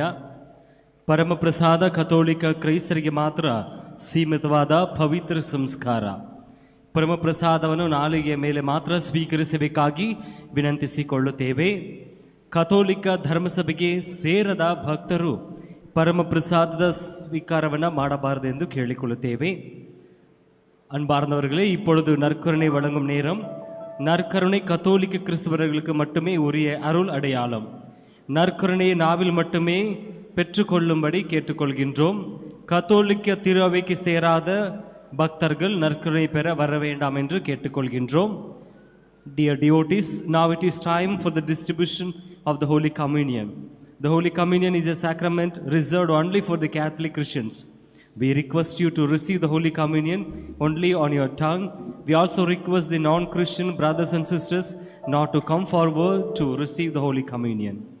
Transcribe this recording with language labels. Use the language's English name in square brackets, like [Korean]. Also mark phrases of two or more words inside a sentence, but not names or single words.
[Kannada] ಪರಮಪ್ರಸಾದ ಕಥೋಲಿಕ ಕ್ರೈಸ್ತರಿಗೆ ಮಾತ್ರ ಸೀಮಿತವಾದ ಪವಿತ್ರ ಸಂಸ್ಕಾರ. ಪರಮಪ್ರಸಾದವನ್ನು ನಾಲಿಗೆಯ ಮೇಲೆ ಮಾತ್ರ ಸ್ವೀಕರಿಸಬೇಕಾಗಿ ವಿನಂತಿಸಿಕೊಳ್ಳುತ್ತೇವೆ. ಕಥೋಲಿಕ ಧರ್ಮಸಭೆಗೆ ಸೇರದ ಭಕ್ತರು ಪರಮಪ್ರಸಾದದ ಸ್ವೀಕಾರವನ್ನು ಮಾಡಬಾರದೆಂದು ಕೇಳಿಕೊಳ್ಳುತ್ತೇವೆ. [Tamil] அன்பார்ந்தவர்களே, இப்பொழுது நற்கருணை வழங்கும் நேரம். நற்கருணை கத்தோலிக்க கிறிஸ்தவர்களுக்கு மட்டுமே உரிய அருள் அடையாளம். நற்கருணையை நாவில் மட்டுமே பெற்றுக்கொள்ளும்படி கேட்டுக்கொள்கின்றோம். கத்தோலிக்க திரு அவைக்கு சேராத பக்தர்கள் நற்கருணை பெற வர வேண்டாம் என்று கேட்டுக்கொள்கின்றோம். [English] Dear devotees, now it is time for the distribution of the Holy Communion. The Holy Communion is a sacrament reserved only for the Catholic Christians. We request you to receive the Holy Communion only on your tongue. We also request the non-Christian brothers and sisters not to come forward to receive the Holy Communion.